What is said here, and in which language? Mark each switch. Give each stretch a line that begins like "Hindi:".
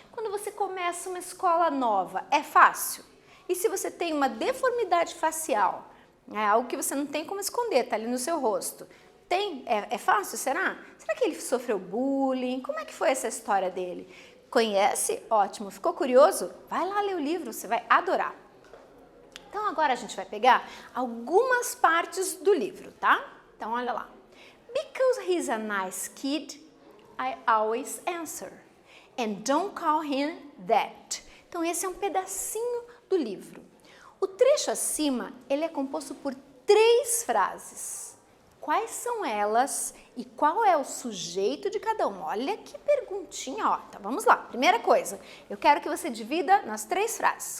Portuguese: Quando você começa uma escola nova, é fácil? E se você tem uma deformidade facial, algo que você não tem como esconder, está ali no seu rosto, é fácil, será? Será que ele sofreu bullying? Como é que foi essa história dele? Conhece? Ótimo. Ficou curioso? Vai lá ler o livro, você vai adorar. Então agora a gente vai pegar algumas partes do livro, tá? Então olha lá.
English: Because he's a nice kid, I always answer. And don't call him that.
Portuguese: Então esse é um pedacinho do livro. O trecho acima, ele é composto por 3 frases. Quais são elas e qual é o sujeito de cada uma? Olha que perguntinha, ó. Então vamos lá. Primeira coisa, eu quero que você divida nas 3 frases.